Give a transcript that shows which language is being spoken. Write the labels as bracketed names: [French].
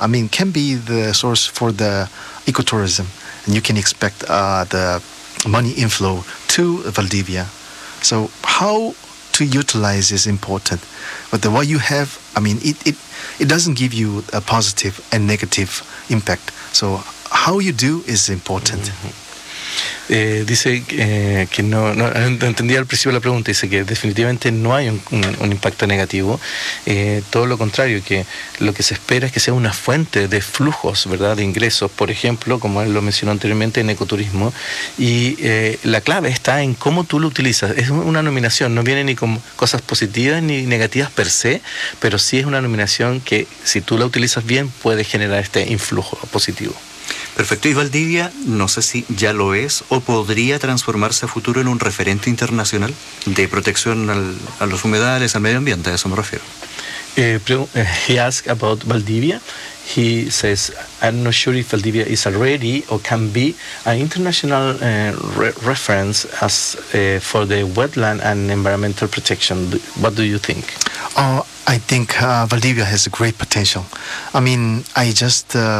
[English] can be the source for the ecotourism. And you can expect the money inflow to Valdivia. So how to utilize is important. But the what you have, I mean, it doesn't give you a positive and negative impact. So how you do is important. Mm-hmm. [Spanish] Dice que no entendía al principio la pregunta. Dice que definitivamente no hay un impacto negativo, todo lo contrario, que lo que se espera es que sea una fuente de flujos, ¿verdad?, de ingresos, por ejemplo, como él lo mencionó anteriormente, en ecoturismo. Y la clave está en cómo tú lo utilizas. Es una nominación, no viene ni con cosas positivas ni negativas per se, pero sí es una nominación que, si tú la utilizas bien, puede generar este influjo positivo. Perfecto. Y Valdivia, no sé si ya lo es o podría transformarse a futuro en un referente internacional de protección a los humedales, al medio ambiente, a eso me refiero. [English] He asked about Valdivia. He says, I'm not sure if Valdivia is already or can be an international reference as for the wetland and environmental protection. What do you think? I think Valdivia has a great potential. I mean, I just...